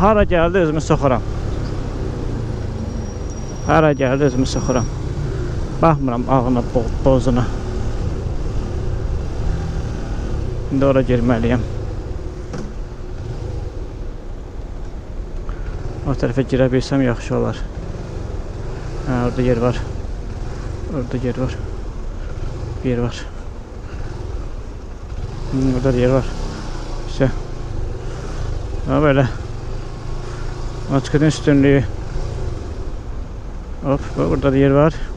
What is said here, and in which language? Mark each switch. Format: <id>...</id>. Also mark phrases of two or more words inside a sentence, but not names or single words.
<az>Hara gəldi özümü soxuram. Hara gəldi özümü soxuram. Baxmıram ağına, bozuna. İndi ora girməliyəm. O tərəfə girə bilsəm yaxşı olar. Ha, orada yer var. Orada yer var. Bir yer var. Orada yer var.</az> <tr>İşte. Ha böyle. Matkının üstünlüğü.</tr> <az>Hop, burada da yer var.</az>